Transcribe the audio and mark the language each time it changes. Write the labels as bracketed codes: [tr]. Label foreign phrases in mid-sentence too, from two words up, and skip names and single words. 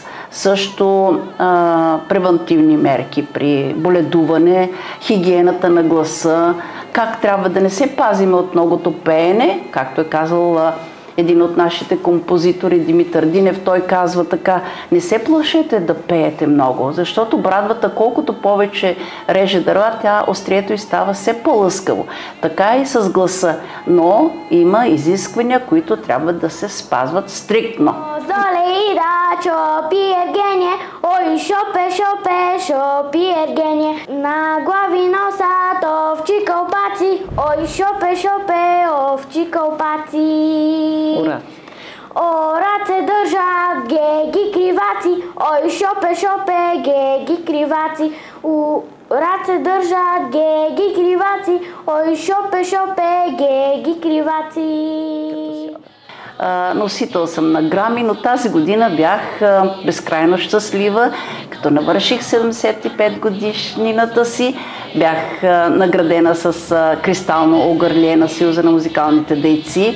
[bg] Също превентивни мерки при боледуване, хигиената на гласа, как трябва да не се пазиме от многото пеене, както е казал един от нашите композитори, Димитър Динев, той казва така: не се плашете да пеете много, защото брадвата колкото повече реже дърва, тя острието й става все по-лъскаво. Така и с гласа, но има изисквания, които трябва да се спазват стриктно. Шопи Евгения, ой, шопи Евгения, на глави носат овчи кълпаци, ой, шопе, овчи кълпаци. Ура! Орат се държат геги криваци, ой, шопе, геги криваци. Орат се държат геги криваци, ой, шопе, геги криваци. Носител съм на грами, но тази година бях безкрайно щастлива, като навърших 75 годишнината си. Bях наградена с кристално огърлие на Съюза на музикалните дейци.